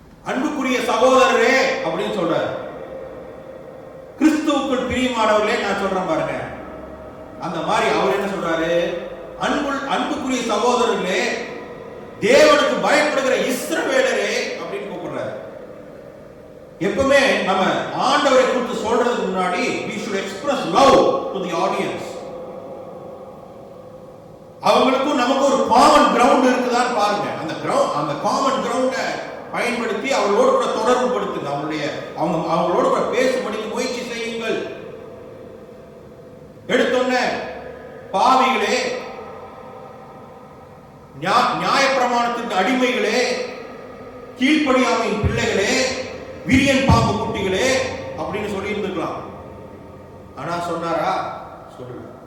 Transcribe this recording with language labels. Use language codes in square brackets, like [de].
[ta] அன்புக்குரிய சகோதரரே அப்படின்னு சொல்றாரு. கிறிஸ்துவுக்குள் பிரியமானவர்களே நான் சொல்றேன் பாருங்க. அந்த மாதிரி அவர் என்ன சொல்றாரு? அன்புக்குரிய சகோதரர்களே, தேவனுக்கு பயப்படுகிற இஸ்ரவேலரே அப்படின்னு கூப்பிடுறாரு. எப்பவுமே நம்ம ஆண்டவரை குறித்து சொல்றதுக்கு முன்னாடி [en] we should express love to the audience. [ta] அவங்களுக்கும் நமக்கு ஒரு காமன் கிரவுண்ட் இருக்குதான்னு பாருங்க. அந்த காமன் கிரவுண்ட பயன்படுத்தி அவர்களோடு கூட தொடர்பு படுத்துங்க. அவங்களோடு கூட பேசும்படிக்கு முயற்சி செய்யுங்கள். எடுத்தோன்ன பாவிகளே, நியாயப்பிரமாணத்திற்கு அடிமைகளே, கீழ்ப்படியாமையின் பிள்ளைகளே, விரியன் பாம்பு குட்டிகளே அப்படின்னு சொல்லி இருந்துக்கலாம். ஆனா சொன்னாரா? சொல்லல.